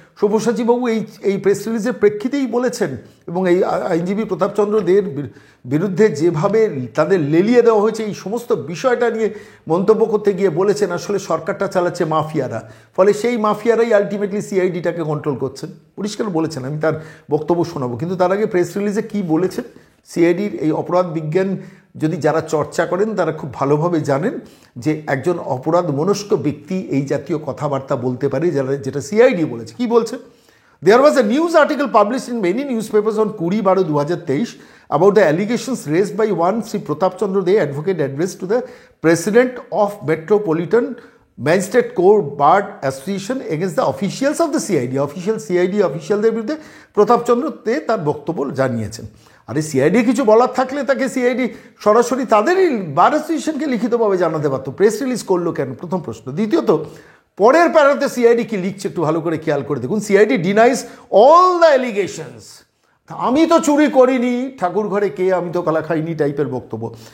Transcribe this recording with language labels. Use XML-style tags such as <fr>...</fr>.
<bn>সব্যসাচীবাবু এই প্রেস রিলিজের প্রেক্ষিতেই বলেছেন, এবং এই আইনজীবী প্রতাপচন্দ্র দের বিরুদ্ধে যেভাবে তাদের লেলিয়ে দেওয়া হয়েছে এই সমস্ত বিষয়টা নিয়ে মন্তব্য করতে গিয়ে বলেছেন আসলে সরকারটা চালাচ্ছে মাফিয়ারা, ফলে সেই মাফিয়ারাই আলটিমেটলি সিআইডিটাকে কন্ট্রোল করছেন। পরিষ্কার বলেছেন, আমি তার বক্তব্য শোনাবো। কিন্তু তার আগে প্রেস রিলিজে কী বলেছেন সিআইডির এই অপরাধ বিজ্ঞান যদি যারা চর্চা করেন তারা খুব ভালোভাবে জানেন যে একজন অপরাধ মনস্ক ব্যক্তি এই জাতীয় কথাবার্তা বলতে পারে, যেটা সিআইডি বলেছে। কি বলছে?</bn> <en>There was a news article published in many newspapers on 20/12/2023 about the allegations raised by one Sri Pratap Chandra Dey, advocate addressed to the President of Metropolitan Magistrate Court Bar Association against the officials of the CID.</en> <bn>CID অফিসিয়ালদের বিরুদ্ধে প্রতাপ চন্দ্র দে তার বক্তব্য জানিয়েছেন। আরে CID কিছু বলার থাকলে তাকে CID সরাসরি তাদেরই বার অ্যাসোসিয়েশনকে লিখিতভাবে জানাতে পারতো, প্রেস রিলিজ করলো কেন? প্রথম প্রশ্ন। দ্বিতীয়ত, পরের প্যারাতে সিআইডি কি লিখছে একটু ভালো করে খেয়াল করে দেখুন। CID</bn> <en>Denies all the allegations.</en> <bn>আমি তো চুরি করিনি, ঠাকুর ঘরে কে, আমি তো কলা খাইনি টাইপের বক্তব্য।</bn>